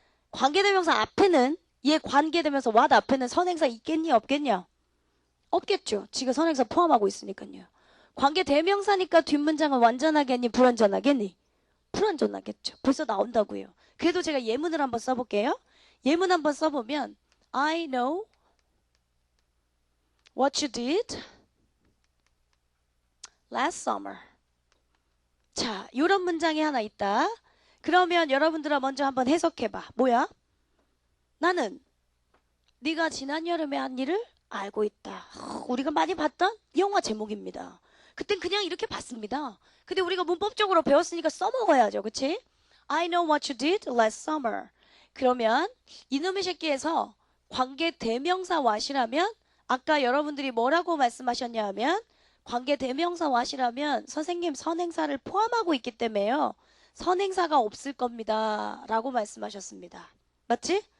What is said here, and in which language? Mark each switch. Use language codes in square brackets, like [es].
[ko] 관계대명사 앞에는 얘 관계대명사 what 앞에는 선행사 있겠니 없겠냐? 없겠죠. 지가 선행사 포함하고 있으니까요. 관계대명사니까 뒷문장은 완전하겠니 불완전하겠니? 불완전하겠죠. 벌써 나온다고요. 그래도 제가 예문을 한번 써볼게요. 예문 한번 써보면 [en] I know what you did last summer. [ko] 자, 이런 문장이 하나 있다. 그러면 여러분들아 먼저 한번 해석해봐. 뭐야? 나는 네가 지난 여름에 한 일을 알고 있다. 우리가 많이 봤던 영화 제목입니다. 그땐 그냥 이렇게 봤습니다. 근데 우리가 문법적으로 배웠으니까 써먹어야죠. 그치? [en] I know what you did last summer. [ko] 그러면 이놈의 새끼에서 관계 대명사 what이라면 아까 여러분들이 뭐라고 말씀하셨냐 하면 관계 대명사 what이라면 선생님 선행사를 포함하고 있기 때문에요. 선행사가 없을 겁니다. 라고 말씀하셨습니다. 맞지?